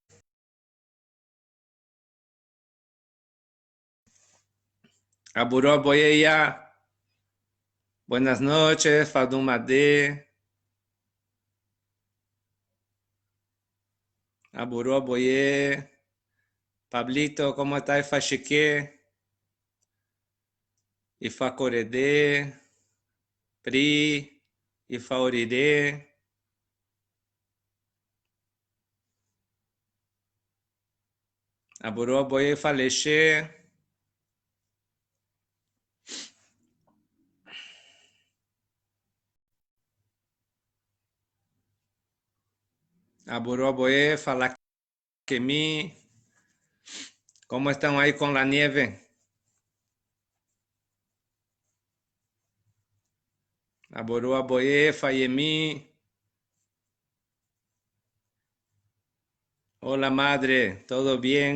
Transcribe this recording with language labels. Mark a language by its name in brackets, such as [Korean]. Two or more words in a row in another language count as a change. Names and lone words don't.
[Yoruba] Aburo Aboye ya. [Spanish] Buenas noches, Fadumade. [Yoruba] Aburo Aboye. [Spanish] Pablito, ¿cómo está, Fachique? [Yoruba] Ifacorede, Pri, Ifaoride, Aburo Aboye Faleche, Aburo Aboye Falaquemi. [Spanish] ¿Cómo están ahí con la nieve? [Yoruba] Aburo Aboye Fayemi. [Spanish] Hola madre, ¿todo bien?